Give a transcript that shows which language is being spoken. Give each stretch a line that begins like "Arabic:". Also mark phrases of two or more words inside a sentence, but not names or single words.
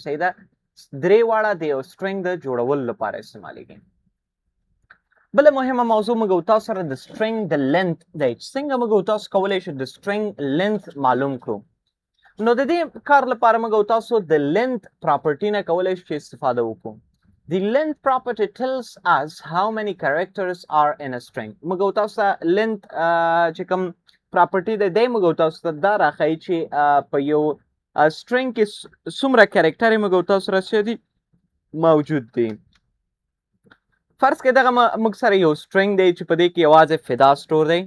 Pashto: صحیح ده، درې واړه د یو سټرنګ د جوړولو لپاره استعمالیږي. بله مهمه موضوع موږ تاسو سره د سټرنګ د لینث دی، چې څنګه موږ تاسو کولی شو د سټرنګ لینث معلوم کړو. نو د دې کار لپاره موږ تاسو د
English: length property
Pashto: نه کولی شو چې استفاده وکړو.
English: The length property tells us how many characters are in a string.
Pashto: موږ تاسو ته length چې کوم پراپرټي دی دی موږ تاسو ته دا راښیي چې په یو سټرنګ کې څومره کریکټر یې موږ تاسو سره څه دي موجود دي. فرض کړئ دغه موږ سره یو سټرنګ دی چې په دې کې یوازې فدا سټور دی.